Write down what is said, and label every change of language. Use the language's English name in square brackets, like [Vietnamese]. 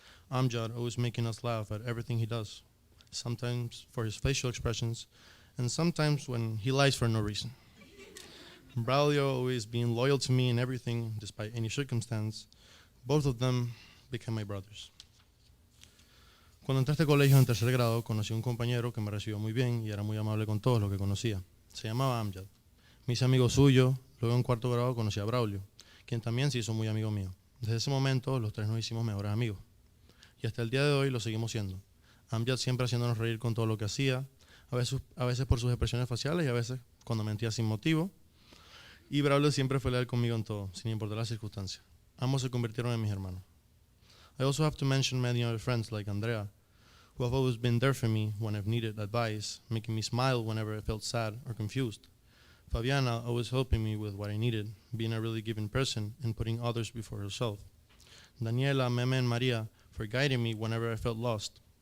[English] Amjad always making us laugh at everything he does, sometimes for his facial expressions, and sometimes when he lies for no reason. Braulio always being loyal to me in everything, despite any circumstance. Both of them became my brothers. [Spanish] Cuando entré a este colegio en 3er grado, conocí a un compañero que me recibió muy bien y era muy amable con todos los que conocía. Se llamaba Amjad. Me hice amigo suyo, luego en 4º grado conocí a Braulio, quien también se hizo muy amigo mío. Desde ese momento, los 3 nos hicimos mejores amigos. Y hasta el día de hoy lo seguimos siendo. Amjad siempre haciéndonos reír con todo lo que hacía, a veces por sus expresiones faciales y a veces cuando mentía sin motivo. Y Braulio siempre fue leal conmigo en todo, sin importar las circunstancias. Ambos se convirtieron en mis hermanos. [English] I also have to mention many other friends like Andrea, who have always been there for me when I've needed advice, making me smile whenever I felt sad or confused. Fabiana always helping me with what I needed, being a really giving person and putting others before herself. Daniela, Meme, and Maria for guiding me whenever I felt lost.